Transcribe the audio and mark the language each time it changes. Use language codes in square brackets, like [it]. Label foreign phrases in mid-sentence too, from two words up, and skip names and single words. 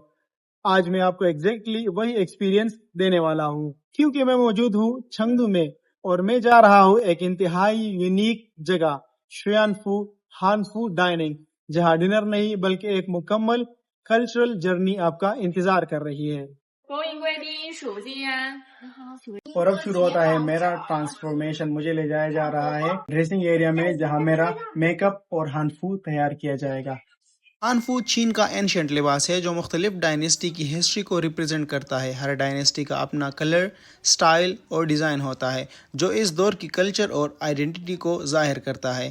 [ur] آج میں آپ کو ایگزیکٹلی وہی ایکسپیرینس دینے والا ہوں، کیونکہ میں موجود ہوں چنگدو میں اور میں جا رہا ہوں ایک انتہائی یونیک جگہ، شویانفو ہانفو ڈائننگ، جہاں ڈنر نہیں بلکہ ایک مکمل [en] cultural journey [ur] آپ کا انتظار کر رہی ہے. [zh] 恭迎贵宾数金安。 [ur] اور اب شروع ہوتا ہے میرا ٹرانسفارمیشن. مجھے لے جایا جا رہا ہے [en] dressing area [ur] میں، جہاں میرا میک اپ اور ہانفو تیار کیا جائے گا. ہانفو چین کا اینشینٹ لباس ہے جو مختلف ڈائنسٹی کی ہسٹری کو ریپریزنٹ کرتا ہے. ہر ڈائنسٹی کا اپنا [en] colour, style [ur] اور ڈیزائن ہوتا ہے جو اس دور کی کلچر اور آئیڈینٹیٹی کو ظاہر کرتا ہے.